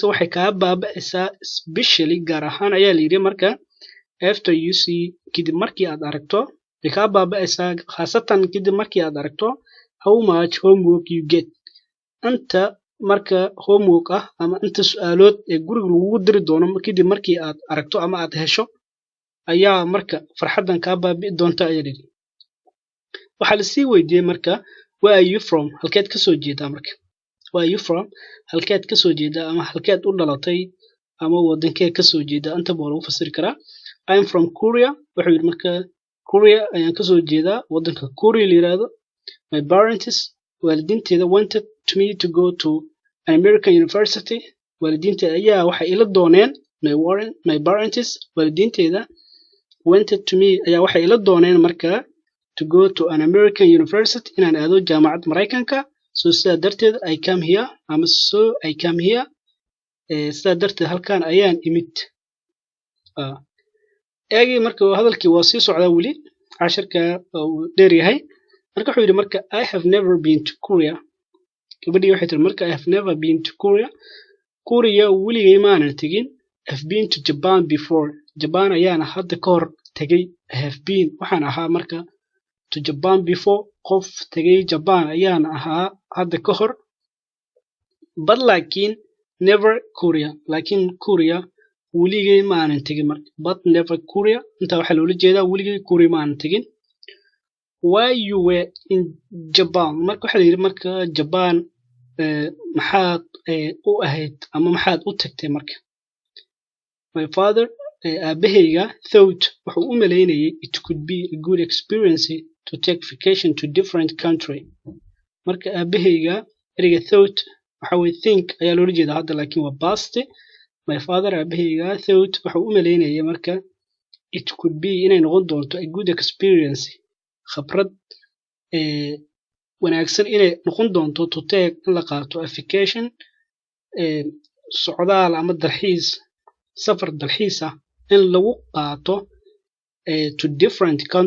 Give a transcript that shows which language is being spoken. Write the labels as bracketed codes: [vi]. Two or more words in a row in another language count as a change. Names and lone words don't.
[so] waxay kaaga baaba'aysaa especially gaar ahaan ayaa la yiri marka [en] after you see [so] kadib markii aad aragto ay kaaga baaba'aysaa khaasatan kadib markii aad aragto [en] how much homework you get [so] anta marka homework ama inta su'aalood ee guriga lagu diri doono kadib markii aad aragto ama aad hesho ayaa marka farxadan ka baabi'i doonta ayay waxa la sii weydiiyay marka [en] where are you from [so] halkeed ka soo jeedaa marka [en] where are you from [so] halkeed ka soo jeedaa ama halkeed u dhalatay ama wadankee ka soo jeedaa anta baa lagu fasiri karaa [en] I'm from Korea [so] wuxuu yiri marka Korea ayaan ka soo jeedaa wadanka Korea la yiraahdo [en] my parents [so] waalidiinteeda [en] wanted me to go to an American university [so] waalidiinteeda ayaa waxay ila dooneen [en] my parents [so] waalidiinteeda [en] wanted to me [so] ayaa waxay ila dooneen marka [en] to go to an American university [so] inaan aado jaamacad Mareykanka so sidaa darteed [en] I came here [so] sidaa darteed halkaan ayaan imid eegi marka hadalkii waa sii socdaa weli casharka uu dheer yahay marka wuxuu yiri marka [en] I have never been to Korea [so] gabadhii waxay tiri marka [en] I have never been to Korea [so] weligay ma aanan tagin [en] I've been to Japan before [so] Japan ayaan hadda ka hor tagay [en] I have been [so] waxaan ahaa marka [en] to Japan before [so] qof tagay Japan ayaan ahaa hadda ka hor but laakiin [en] never Korea [so] laakiin Korea weligay ma aanan tagin marka [en] but never Korea [so] inta waxa loola jeedaa weligay Korea ma aanan tagin [en] why you were in Japan [so] marka waxa la yiri marka Japan maxaad u ahayd ama maxaad u tagtay marka [en] my father [so] abahayga thought wuxuu u maleynayay [en] it could be a good experience to take vacation to different country [so] marka abahayga eriga thought waxa way think ayaa loola jeedaa hadda laakiin waa past [en] my father [so] abahayga thought wuxuu u maleynayay marka [en] it could be [so] inay noqon doonto [en] a good experience [so] khibrad wanaagsan inay noqon doonto [en] to take [so] in la qaato vacation socdaal ama dalxiis safar dalxiis in lagu qaato [en] to different